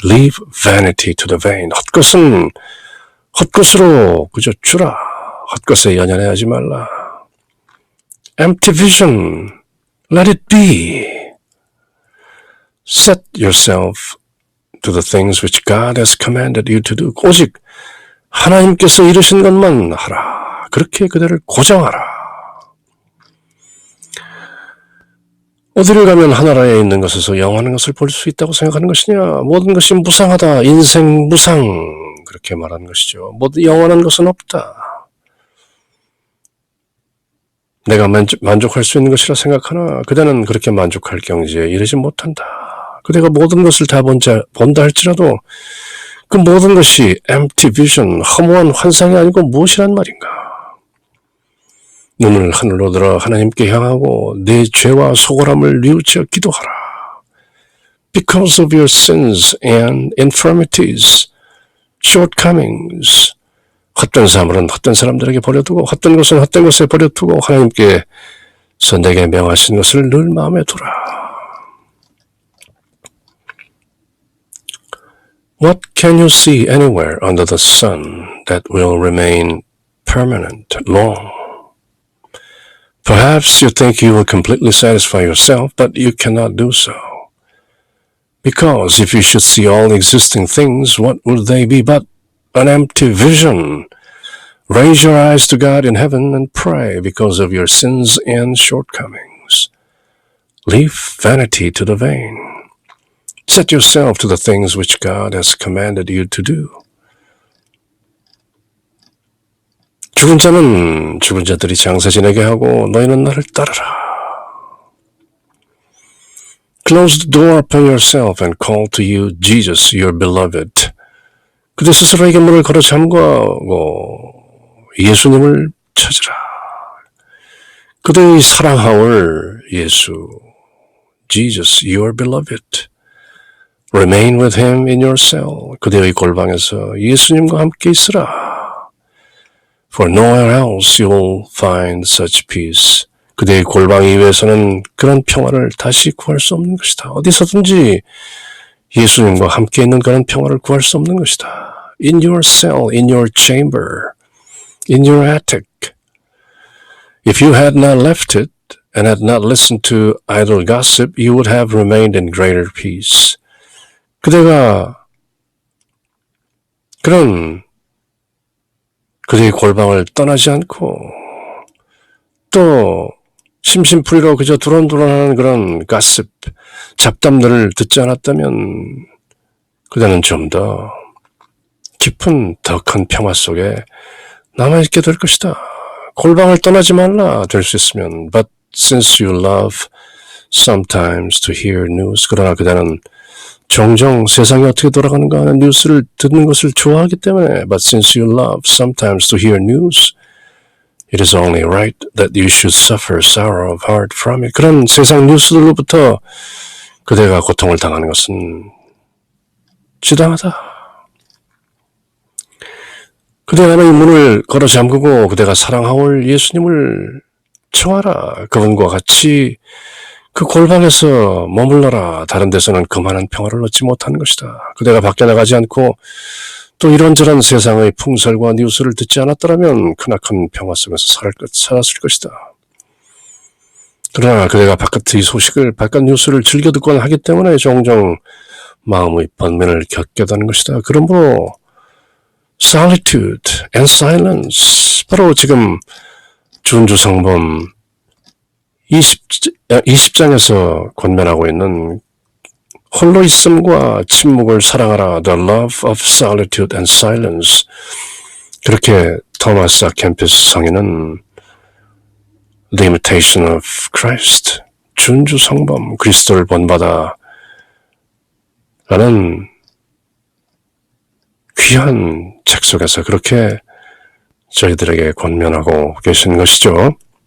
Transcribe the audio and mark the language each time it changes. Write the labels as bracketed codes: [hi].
[en] Leave vanity to the vain. [ko] 헛것은 헛것으로 그저 주라. 헛것에 연연하지 말라. [en] Empty vision. Let it be. Set yourself to the things which God has commanded you to do. [ko] 오직 하나님께서 이루신 것만 하라. 그렇게 그대를 고정하라. 어디를 가면 하나라에 있는 것에서 영원한 것을 볼 수 있다고 생각하는 것이냐? 모든 것이 무상하다. 인생 무상. 그렇게 말하는 것이죠. 모두 영원한 것은 없다. 내가 만족할 수 있는 것이라 생각하나 그대는 그렇게 만족할 경지에 이르지 못한다. 그대가 모든 것을 다 본다 할지라도 그 모든 것이 [en] empty vision, [ko] 허무한 환상이 아니고 무엇이란 말인가? 눈을 하늘로 들어 하나님께 향하고 내 죄와 소홀함을 뉘우쳐 기도하라. Because of your sins and infirmities, shortcomings. 헛된 사물은 헛된 사람들에게 버려두고 헛된 것은 헛된 것에 버려두고 하나님께서 내게 명하신 것을 늘 마음에 두라. [en] What can you see anywhere under the sun that will remain permanent, long? Perhaps you think you will completely satisfy yourself, but you cannot do so. Because if you should see all existing things, what would they be but an empty vision? Raise your eyes to God in heaven and pray because of your sins and shortcomings. Leave vanity to the vain. Set yourself to the things which God has commanded you to do. [ko] 죽은 자는 죽은 자들이 장사 지내게 하고 너희는 나를 따르라. [en] Close the door upon yourself and call to you Jesus, your beloved. [ko] 그대 스스로에게 문을 걸어 잠가고 예수님을 찾으라. 그대의 사랑하올 예수, [en] Jesus, your beloved. Remain with him in your cell. [ko] 그대의 골방에서 예수님과 함께 있으라. [en] For nowhere else you will find such peace. [ko] 그대의 골방 이외에서는 그런 평화를 다시 구할 수 없는 것이다. 어디서든지 예수님과 함께 있는 그런 평화를 구할 수 없는 것이다. [en] In your cell, in your chamber, in your attic. If you had not left it and had not listened to idle gossip, you would have remained in greater peace. [ko] 그대가 그대의 골방을 떠나지 않고 또 심심풀이로 그저 두런두런하는 그런 가십, 잡담들을 듣지 않았다면 그대는 좀 더 깊은 더 큰 평화 속에 남아있게 될 것이다. 골방을 떠나지 말라 될 수 있으면 [en] But since you love sometimes to hear news [ko] 그러나 그대는 종종 세상이 어떻게 돌아가는가 하는 뉴스를 듣는 것을 좋아하기 때문에 [en] But since you love sometimes to hear news It is only right that you should suffer sorrow of heart from it. [ko] 그런 세상 뉴스들로부터 그대가 고통을 당하는 것은 지당하다. 그대가 이 문을 걸어 잠그고 그대가 사랑하올 예수님을 청하라. 그분과 같이 그 골방에서 머물러라. 다른 데서는 그만한 평화를 얻지 못하는 것이다. 그대가 밖에 나가지 않고 또 이런저런 세상의 풍설과 뉴스를 듣지 않았더라면 크나큰 평화 속에서 살았을 것이다. 그러나 그대가 바깥의 소식을, 바깥 뉴스를 즐겨 듣곤 하기 때문에 종종 마음의 번민을 겪게 되는 것이다. 그러므로 [en] solitude and silence, [ko] 바로 지금 준주성범 20장에서 권면하고 있는 홀로 있음과 침묵을 사랑하라. [en] The love of solitude and silence. [ko] 그렇게 토마스 아 캠피스 성인은 The Imitation of Christ, 준주 성범, 그리스도를 본받아 라는 귀한 책 속에서 그렇게 저희들에게 권면하고 계신 것이죠.